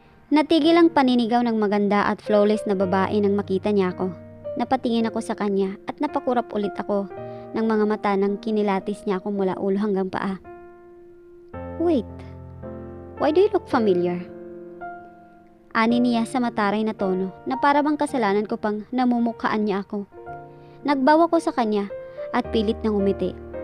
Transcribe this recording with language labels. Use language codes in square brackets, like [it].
[tl] Natigil ang paninigaw ng maganda at flawless na babae nang makita niya ako. Napatingin ako sa kanya at napakurap ulit ako ng mga mata nang kinilatis niya ako mula ulo hanggang paa. [en] Wait, why do you look familiar? [tl] Ani niya sa mataray na tono na para bang kasalanan ko pang namumukhaan niya ako. Nagbawa ko sa kanya at pilit nang umiti.